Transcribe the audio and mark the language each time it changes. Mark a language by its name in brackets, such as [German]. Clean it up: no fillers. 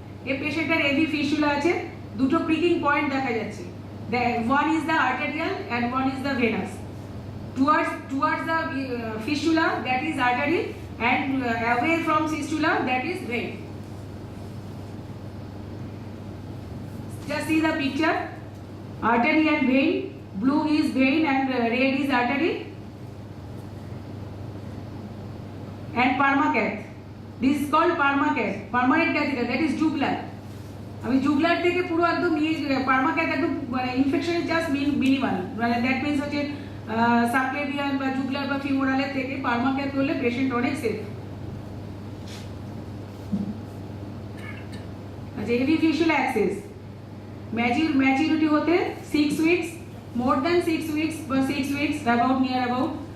[Bangla] এই পেশেন্টের AV fistula আছে, দুটো প্রিকিং পয়েন্ট দেখা যাচ্ছে। [English] One is the arterial and one is the venous. Towards the fistula, that is artery, and away from fistula, that is vein. Just see the picture. Artery and vein. Blue is vein and red is artery. And permacath. This is called permacath. Permanent catheter, that is jugular. [Bangla] আমি জুগলার থেকে পুরো একদম নিয়ে পার্মাক্যাথ একদম মানে infection just minimal, মানে [English] that means [Bangla] হচ্ছে subclavian বা জুগলার বা ফিমোরালের থেকে পার্মাক্যাথ করলে পেশেন্ট অনেক সেফ। আচ্ছা, এভি ফিস্টুলা অ্যাক্সেস ম্যাচুরিটি হতে 6 উইকস, [English] more than 6 weeks [Bangla] বা 6 উইকস অ্যাবাউট নিয়ার অ্যাবাউট।